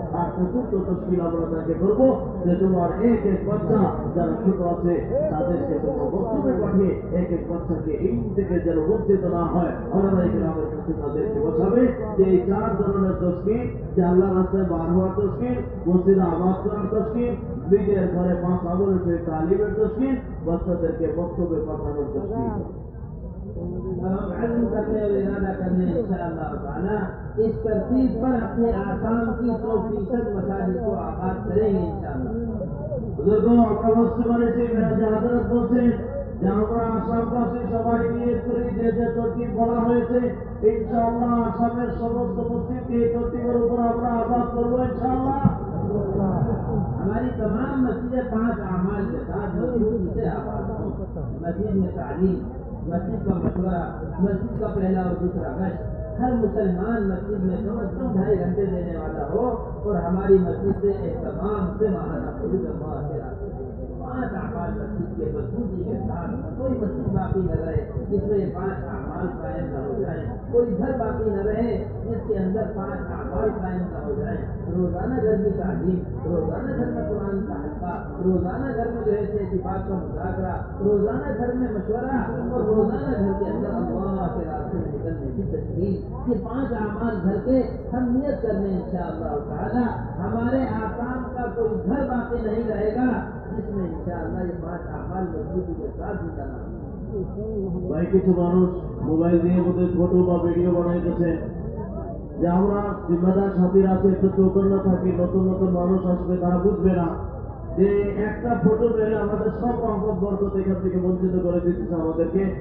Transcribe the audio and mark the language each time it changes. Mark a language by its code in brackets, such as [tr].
[bn] আর চতুর্থ তশকিল আমরা তাকে করব যে তোমার এক এক বাচ্চা যারা ছোট আছে তাদেরকে তোমার বক্তব্যে পাঠিয়ে এক এক বাচ্চাকে এই থেকে যেন বঞ্চিত না হয় ওলামায়ে কেরামের কাছে তাদেরকে বসাবে। যে এই 4 ধরনের তশকিল যে আল্লাহ রাস্তায় বার হওয়ার তশকিল, মসজিদে আবাদ করার তশকিল, নিজের ঘরে 5 আমলের সহিত তালিমের তশকিল, বাচ্চাদেরকে বক্তব্যে পাঠানোর তশকিল। [hi] हम अज़्म करने और इरादा करने इंशाअल्लाह ताला इस तरतीब पर अपने आसाम की 100% मसाजिद को आबाद करेंगे इंशाअल्लाह। [bn] বুজুর্গ আমরা বুঝতে পারছি মেরাজে হযরত বলছেন যে আমরা আসামবাসী সবাই নিয়ত করি যে যে তরতিব বলা হয়েছে ইনশাআল্লাহ আসামের সমস্ত মসজিদকে এই তরতিবের উপর আমরা আবাদ করবো ইনশাআল্লাহ। [hi] हमारी तमाम मस्जिदें 5 अमाल के साथ मजबूती से आबाद हों। मस्जिद में तालीम, मस्जिद का मशवरा, मस्जिद का पहला और दूसरा गश्त, हर मुसलमान मस्जिद में कम से कम 2.5 घंटे देने वाला हो और हमारी मस्जिद से एहतमाम से माहाना खुद अल्लाह के रास्ते 5 अमाल मस्जिद के मजबूती के साथ कोई मस्जिद बाकी न रहे जिसमें 5 अमाल कायम न हो जाए, कोई घर बाकी न रहे जिसके अंदर 5 अमाल कायम न हो जाए। रोजाना घर की तालीम, रोजाना घर में कुरान का हल्का, रोजाना घर में जो है सिफात का मुज़ाकरा, रोजाना घर में मशवरा और रोजाना घर के अंदर अल्लाह के रास्ते में निकलने की तस्लीम। ये 5 अमाल घर के हम नियत करने इंशाअल्लाह ताला हमारे आसाम का कोई घर बाकी नहीं रहेगा जिसमें इंशाअल्लाह ये 5 अमाल मजबूती के साथ जिंदा ना हो। [bn] ভাই কিছু মানুষ মোবাইল দিয়ে বোধহয় ফটো বা ভিডিও বানাইতেছে যে আমরা জিম্মাদার সাথীরা আছে একটু চৌকন্ন থাকি, নতুন নতুন মানুষ আসবে তারা বুঝবে না যে একটা ফটো মেরে আমাদের সব রহমত বরকত এখান থেকে বঞ্চিত করে দিতেছে আমাদেরকে।